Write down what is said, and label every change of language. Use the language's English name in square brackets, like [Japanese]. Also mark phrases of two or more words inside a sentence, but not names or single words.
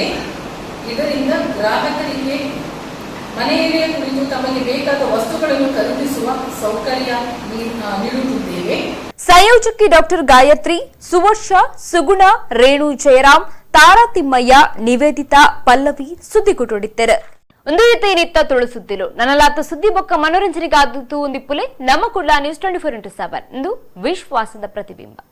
[Kannada] ಇದರಿಂದ ಗ್ರಾಹಕರಿಗೆ ಮನೆಯಲ್ಲೇ ಕುಳಿತು ತಮಗೆ ಬೇಕಾದ ವಸ್ತುಗಳನ್ನು ಖರೀದಿಸುವ ಸೌಕರ್ಯ ನೀಡುತ್ತಿದ್ದೇವೆ. ಸಂಯೋಜಕಿ ಡಾಕ್ಟರ್ ಗಾಯತ್ರಿ, ಸುವರ್ಷ, ಸುಗುಣ, ರೇಣು ಜಯರಾಮ್, ತಾರಾ ತಿಮ್ಮಯ್ಯ, ನಿವೇದಿತಾ, ಪಲ್ಲವಿ ಸುದ್ದಿಗುಟ್ಟೊಡಿದ್ದರು. [Tulu] ಒಂದು ರೀತಿ ನಿತ್ತ ತುಳುಸುತ್ತಿಲು ನನ್ನಲಾತ ಸುದ್ದಿ ಬೊಕ್ಕ ಮನೋರಂಜನೆಗಾದದ್ದು ಒಂದಿಪ್ಪುಲೆ ನಮ್ಮ ಕುಡ್ಲ ನ್ಯೂಸ್ 24x7 ಇಂದು ವಿಶ್ವಾಸದ ಪ್ರತಿಬಿಂಬ.